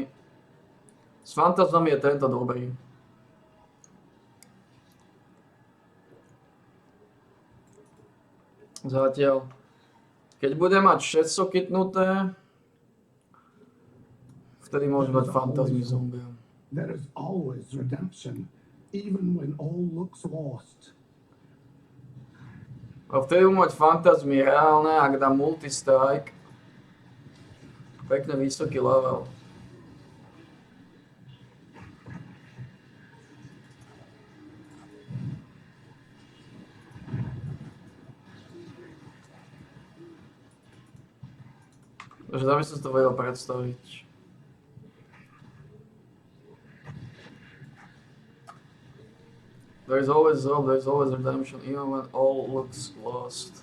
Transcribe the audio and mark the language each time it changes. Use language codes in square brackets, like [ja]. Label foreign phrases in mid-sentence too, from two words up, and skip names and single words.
[sk] S fantazmami je tento dobrý. Zatiaľ. Keď budem mať 6 kytnuté, vtedy môžem dať fantazmy zombiam. [en] There is always redemption, even when all looks lost. [sk] A vtedy budem mať fantazmy reálne, ak dám multistrike. Pekne vysoký level. Takže dá by som si to vedel predstaviť. [en] There is always hope, there is always redemption, even when all looks lost.